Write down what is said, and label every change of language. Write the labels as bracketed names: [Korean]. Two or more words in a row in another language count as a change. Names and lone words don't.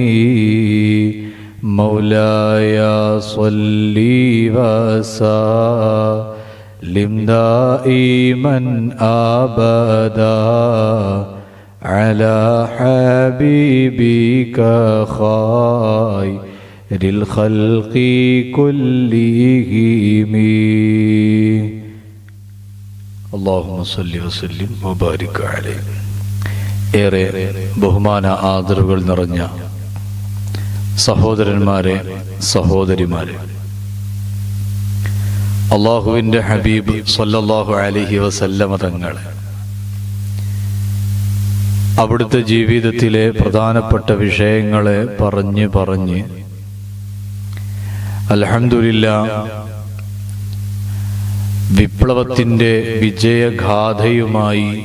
[Arabic] مولاي صل وسلم دائما أبدا على حبيبك خير الخلق كلهم. اللهم صل وسلم وبارك عليه. [Malayalam] ഏറെ ബഹുമാന ആദരവുകൾ നിറഞ്ഞ സഹോദരന്മാരെ, സഹോദരിമാരെ, അള്ളാഹുവിൻ്റെ ഹബീബ് [Arabic] صلى الله عليه وسلم [Malayalam] തങ്ങളെ അവിടുത്തെ ജീവിതത്തിലെ പ്രധാനപ്പെട്ട വിഷയങ്ങളെ പറഞ്ഞ് അൽഹംദുലില്ലാഹ് വിപ്ലവത്തിൻ്റെ വിജയഗാഥയുമായി